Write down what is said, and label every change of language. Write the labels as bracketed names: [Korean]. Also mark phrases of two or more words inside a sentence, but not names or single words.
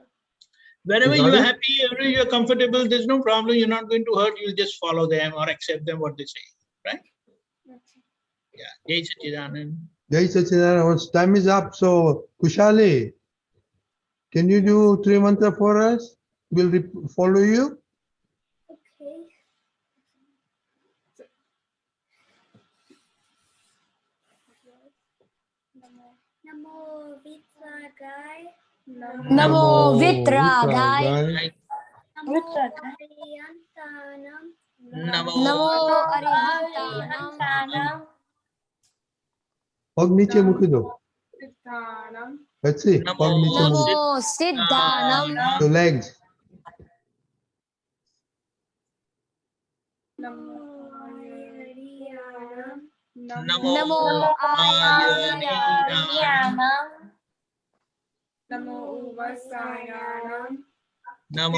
[English] Wherever you are happy, wherever you are comfortable, there's no problem. You're not going to hurt. You'll just follow them or accept them what they say, right? Okay. Yeah. [Hindi] Jai Sachidanand. Jai Sachidanand, [English] time is up. So, Kushali, can you do 3 mantra for us? We'll follow you. [Prakrit languages] Okay. Namo Vitragai. Namo Vitragai. Namo Ariyantanam. Namo Ariyantanam. [Gujarati] Pag niche mukhi do. [Prakrit languages] Siddhanam. [English] That's it. [Prakrit languages] Namo [Gujarati] Pag niche mukhi. [Prakrit languages] Namo Siddhanam. [English] The legs. [Prakrit languages] Namo Ariyanam. Namo Ariyanam. Namo Uvasayanam. Namo